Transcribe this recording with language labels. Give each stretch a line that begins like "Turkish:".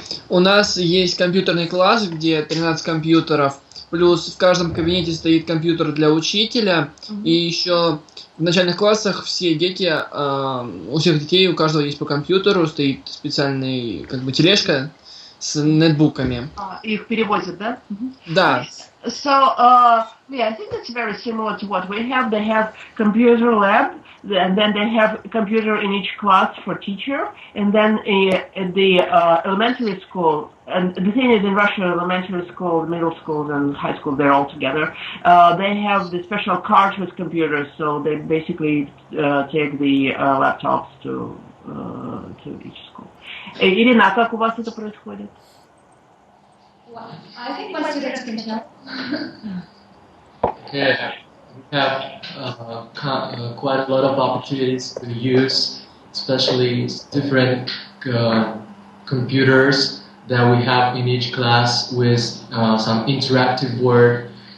Russian: У нас есть компьютерный класс, где 13 компьютеров, плюс в каждом кабинете стоит компьютер для учителя, и еще в начальных классах все дети, у всех детей, у каждого есть по компьютеру, стоит специальный, как бы, тележка с нетбуками. Их перевозят, да? Да.
English: So, yeah, I think that's very similar to what we have. They have computer lab, and then they have a computer in each class for teacher, and then in the elementary school, and the thing is in Russia, elementary school, middle school, and high school, they're all together. They have the special carts with computers, so they basically take the laptops to each school.
Russian: Ирина, а как у вас это происходит?
English: I think my students can tell. Yeah, we have quite a lot of opportunities to use, especially different computers that we have in each class with some interactive work.